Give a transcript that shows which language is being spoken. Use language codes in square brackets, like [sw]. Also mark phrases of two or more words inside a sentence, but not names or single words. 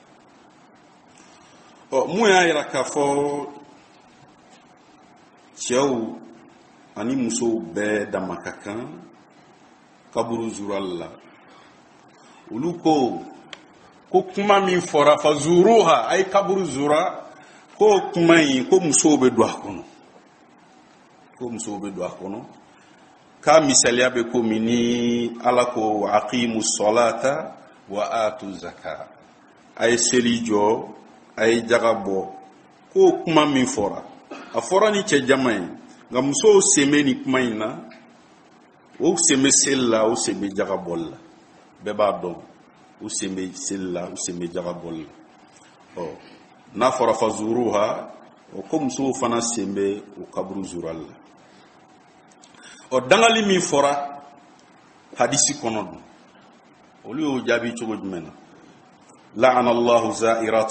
[bm] la mun y'a yira k'a fɔ cɛw ani musow bɛɛ dama ka kan kaburu zurali la olu ko kuma min fɔra [ar] فزوروها [bm] a ye kaburu zura ko kuma in ko musow bɛ don a kɔnɔ ko musow bɛ don a kɔnɔ k'a misaliya bɛ komi ni ala ko [ar] أقيموا الصلاة وآتوا الزكاة [bm] a ye seli jɔ a ye jaga bɔ ko kuma min fɔra a fɔra ni cɛ jama ye nka musow sen bɛ ni kuma in na o sen bɛ seli la o sen bɛ jaga bɔli la bɛɛ b'a dɔn u sen bɛ seli la u sen bɛ jaga bɔli la n'a fɔra [ar] فزوروها [bm] o ko muso fana sembe o kaburu zural la o dangali min fora hadisi kono dun olu y'o jaabi cogo jumɛn na [ar] لعن الله زائرات